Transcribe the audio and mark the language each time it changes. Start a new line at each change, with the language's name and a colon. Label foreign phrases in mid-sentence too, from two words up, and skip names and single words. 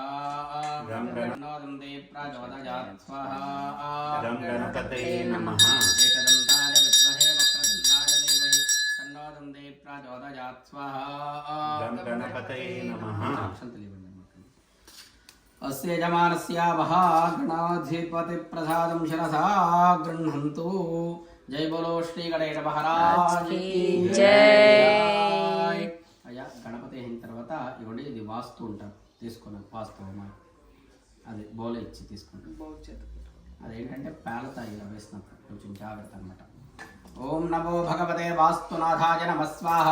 Sanskrit: తన్నో దందే ప్రచోదయాత్ స్వాహా. గణపతే నమః. ఏకదంతాయ విద్మహే వక్రతుండాయ ధీమహి తన్నో దందే ప్రచోదయాత్ స్వాహా. గణపతే నమః. अस्य यजमानस्य महागणाधिपतिप्रसादं शिरसा गृह्णन्तु।
Hindi: जय बोलो श्री गणेश महाराज की
Telugu: జై. అయ్యా గణపతి అయిన తర్వాత ఇవ్వండి, ఇది వాస్తు ఉంటారు, తీసుకున్నాం వాస్తవమా అది బోలే ఇచ్చి తీసుకుంటాం. అదేంటంటే పేలతాయి ఇలా వేసినప్పుడు కొంచెం జాగ్రత్త అనమాట.
Sanskrit: ఓం నమో భగవతే వాస్తునాథాయ నమ స్వాహా.